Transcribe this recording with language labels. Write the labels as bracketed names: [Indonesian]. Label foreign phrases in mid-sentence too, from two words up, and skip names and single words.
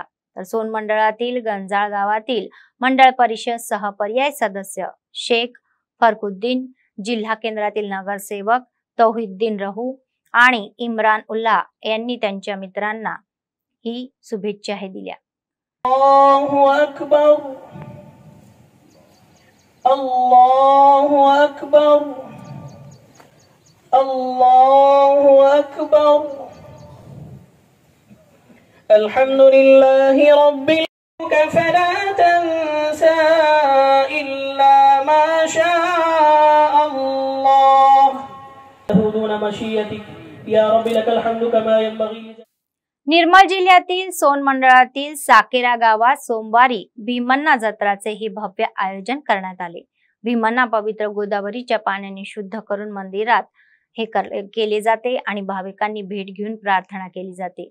[Marathi] तर सोन मंडळातील गंजाळ गावातील मंडळ परिषद सह पर्याय सदस्य शेख फरकुद्दीन, जिल्हा केंद्रातील नगरसेवक तौहिद्दीन रहू आणि इम्रान उल्ला यांनी त्यांच्या मित्रांना ही शुभेच्छाही दिल्या। [Arabic] الله أكبر، الله أكبر، الله أكبر، الحمد لله رب العالمين، فلا تنسى إلا ما شاء الله. مشيئتك يا ربي لك الحمد كما ينبغي. [Marathi] निर्मल जिल्ह्यातील सोन मंडळातील साकेरा गावात सोमवारी भीमन्ना जत्राचे ही भव्य आयोजन करण्यात आले। भीमन्ना पवित्र गोदावरीच्या पाण्याने शुद्ध करून मंदिरात हे केले जाते आणि भाविकांनी भेट घेऊन प्रार्थना केली जाते।